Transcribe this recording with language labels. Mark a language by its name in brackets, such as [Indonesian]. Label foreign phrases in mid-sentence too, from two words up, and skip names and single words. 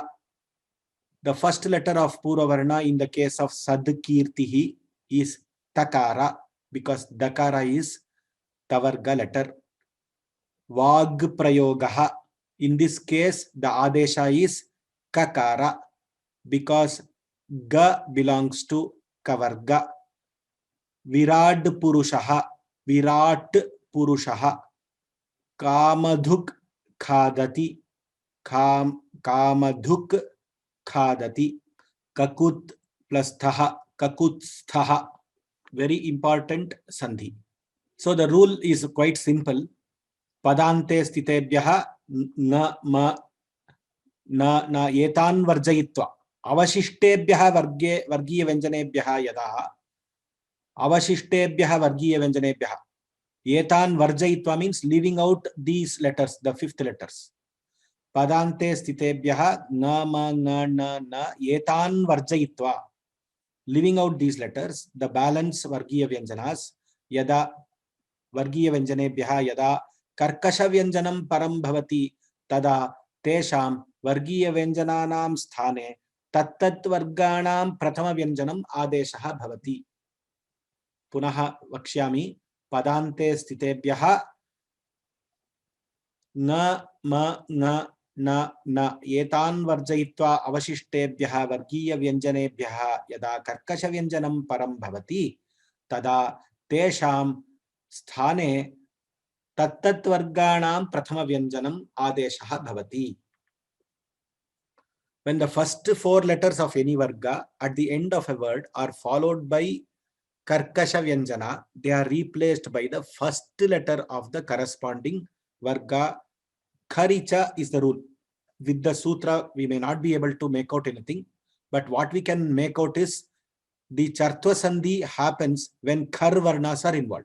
[English] The first letter of [Sanskrit] Purva Varna [English] in the case of Sadkirtihi is Takara, because Dakara is Tavarga letter. [Sanskrit] Vag Prayogaha, [English] in this case the Adesha is Kakara, because Ga belongs to Kavarga. [Sanskrit] Virat Purushaha, Kamadhuk Khadati, Kamadhuk Khadati, Kakut plus Thaha, Kakutsthaha. [English] Very important Sandhi. So the rule is quite simple. [Sanskrit] Padante stitebhyaha na etan varjayitva avashishtebhyaha vargiya vyanjanebhyaha yada avashishtebhyaha vargiya vyanjanebhyaha etan varjayitva [English] means leaving out these letters, the fifth letters. [Sanskrit] Padante stitebhyaha na etan varjayitva, [English] leaving out these letters, the balance [Sanskrit] vargiya vyanjanas yada vargiya vyanjanebhyaha yada karkasha vyanjanam param bhavati tada tesham vargiya vyanjananam sthane tattat varganam prathama vyanjanam adeshaha bhavati. Punaha vakshyami. Padante stitebhyaha na etan varjayitva avashishtebhyaha vargiya vyanjanebhyaha yada karkasha vyanjanam param bhavati tada tesham sthane tattat varganam prathama vyanjanam adeshaha bhavati. [English] When the first four letters of any varga at the end of a word are followed by [Sanskrit] karkasha vyanjana, [English] they are replaced by the first letter of the corresponding varga. Kharicha is the rule. With the sutra, we may not be able to make out anything, but what we can make out is the [Sanskrit] Chartva Sandhi [English] happens when [Sanskrit] Khar Varnas [English] are involved.